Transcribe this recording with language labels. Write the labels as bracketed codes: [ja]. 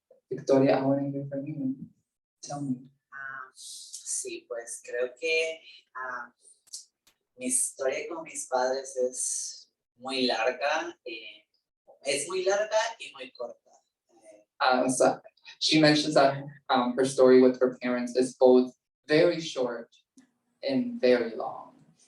[en] Victoria, I want to hear from you. Tell me. [es] Sí, pues creo que mi historia con mis padres es muy larga y muy corta. [en] So she mentions that her story with her parents is both very short and very long.